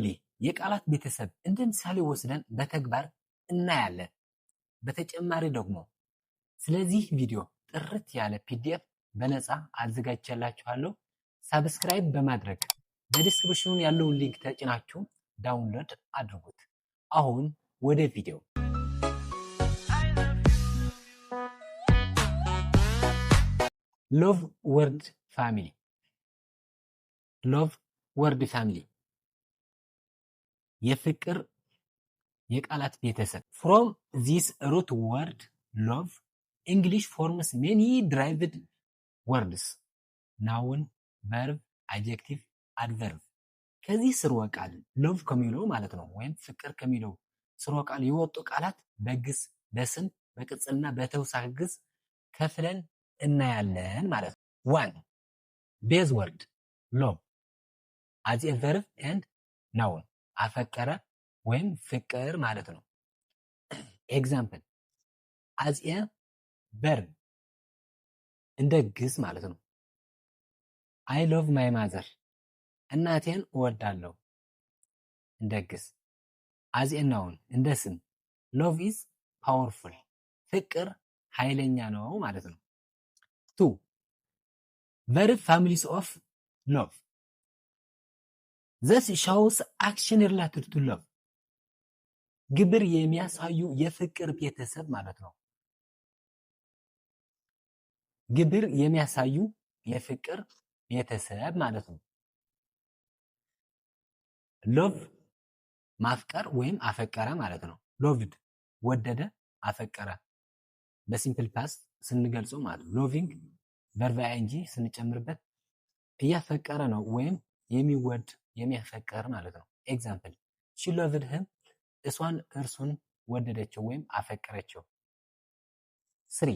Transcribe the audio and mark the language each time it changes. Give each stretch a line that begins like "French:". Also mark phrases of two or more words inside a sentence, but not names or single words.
Amharic: የቃላት ቤተሰብ እንደ ምሳሌ ወስደን በተግባር እናያለን። በተጨማሪ ደግሞ ስለዚህ ቪዲዮ ጥርት ያለ ፒዲኤፍ በነፃ አዘጋጅቼላችኋለሁ። ሳብስክራይብ በማድረግ በዲስክሪፕሽኑ ያለውን ሊንክ ተጭናችሁ ዳውንሎድ አድርጉት። አሁን ወደ ቪዲዮ።
English: love word family። love word family
Amharic: የፍቅር የቃላት ቤተሰብ።
English: From this root word love, English forms many derived words, noun, verb, adjective, adverb።
Amharic: ከዚህ ስርወ ቃል ሎቭ ከሚለው ማለት ነው ወይም ፍቅር ከሚለው ስርወ ቃል የወጡ ቃላት በግስ፣ በስም፣ በቅጽልና በተውሳክ ግስ ከፍለን እናያለን ማለት ነው። 1.
English: base word love as a verb and noun
Amharic: አፈቀረ ወይም ፍቅር ማለት ነው። ኤግዛምፕል
English: as a verb
Amharic: እንደ ግስ ማለት ነው።
English: I love my mother
Amharic: እናቴን እወዳለሁ እንደ ግስ።
English: as a noun
Amharic: እንደ ስም
English: love is powerful
Amharic: ፍቅር ኃይለኛ ነው ማለት ነው። 2.
English: verb families of love this shows action related to love
Amharic: ግብር የሚያሳዩ የፍቅር ቤተሰብ ማለት ነው። ግብር የሚያሳዩ የፍቅር ቤተሰብ ማለት ነው። ሎቭ ማፍቀር ወይም አፈቀረ ማለት ነው። ሎቭድ ወደደ፣ አፈቀረ
English: simple past
Amharic: ስንገልጸው ማለት ነው።
English: loving verb
Amharic: አይንጂ ስንጨምርበት እያፈቀረ ነው ወይም የሚወድ የሚያፈቀር ማለት ነው።
English: example she loved him
Amharic: እሷን እርሱን ወደደችው ወይም አፈቀረችው። 3.